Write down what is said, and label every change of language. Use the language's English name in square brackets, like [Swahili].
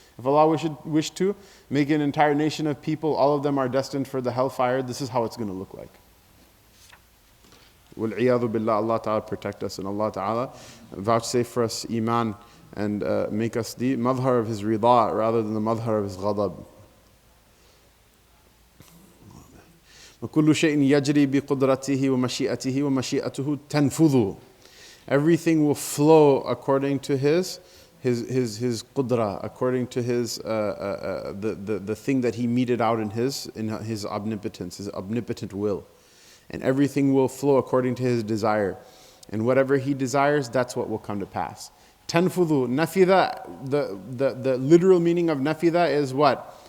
[English] If Allah wish to make an entire nation of people, all of them are destined for the hellfire, this is how it's going to look like. Wal-'iyadhu billah, Allah Ta'ala protect us, and Allah Ta'ala vouchsafe for us iman, and make us the madhar of His rida rather than the madhar of His ghadab. [Arabic] وَكُلُّ شَيْءٍ يَجْرِي بِقُدْرَتِهِ وَمَشِيئَتِهِ وَمَشِيئَتُهُ تَنْفُذُ. [English] Everything will flow according to His his qudra, according to the thing that he meted out in his omnipotence, his omnipotent will. And everything will flow according to his desire. And whatever he desires, that's what will come to pass. Tanfudhu, nafida, the literal meaning of nafida is what?